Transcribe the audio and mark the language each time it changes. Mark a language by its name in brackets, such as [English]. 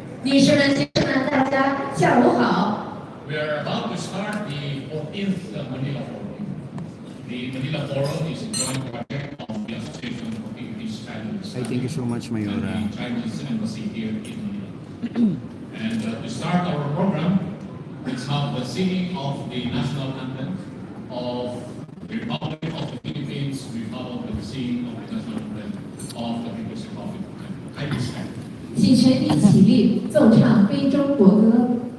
[Chinese] 女士们、先生们，大家下午好。 [English] We are about to start the 14th Manila Forum. The Manila Forum is a joint project of the Association for Philippines Chinese Ay, thank you so much, Mayora. and the Chinese Embassy here in Manila. And to start our program, let's have the singing of the national anthem of the Republic of the Philippines. We follow the singing of the national anthem of the People's Republic of China. Kindly stand. [Chinese] 请全体起立，奏唱非洲国歌。